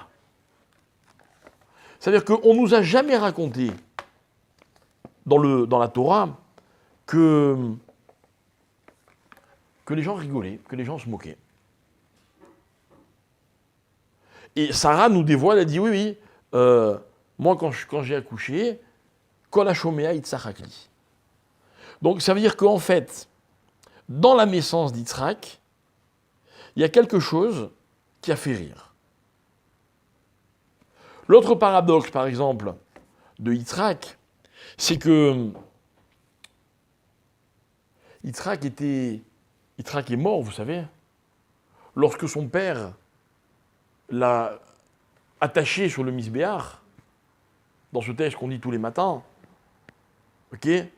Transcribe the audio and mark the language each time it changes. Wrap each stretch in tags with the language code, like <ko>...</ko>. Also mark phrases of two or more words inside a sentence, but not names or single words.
<fr>C'est-à-dire qu'on ne nous a jamais raconté dans la Torah que les gens rigolaient, que les gens se moquaient. Et Sarah nous dévoile, elle dit oui, moi quand j'ai accouché,</fr> <he>kol hashomea Yitzhakli.</he> <fr>Donc ça veut dire qu'en fait, dans la naissance d'Yitzhak, il y a quelque chose qui a fait rire. L'autre paradoxe, par exemple, de Yitzhak, c'est que Yitzhak est mort, vous savez, lorsque son père l'a attaché sur le misbéach, dans ce texte qu'on dit tous les matins, ok,</fr>